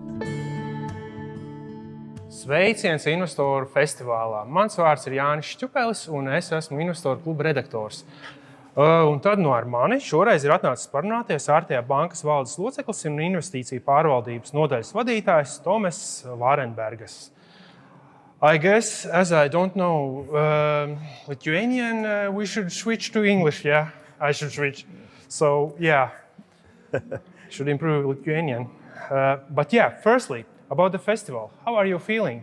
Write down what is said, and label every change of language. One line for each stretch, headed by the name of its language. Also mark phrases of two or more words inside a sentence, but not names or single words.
Latvian: Sveiciens Investoru Festivālā. Mans vārds ir Jānis Šķupelis, un es esmu Investoru kluba redaktors. Un tad ar mani šoreiz ir atnācis parunāties Artea bankas valdes loceklis un investīciju pārvaldības nodaļas vadītājs Tomas Vārenbergas.
English: I guess, as I don't know Lithuanian, we should switch to English, yeah? I should switch. So, yeah, should improve Lithuanian. But yeah, firstly, about the festival, how are you feeling?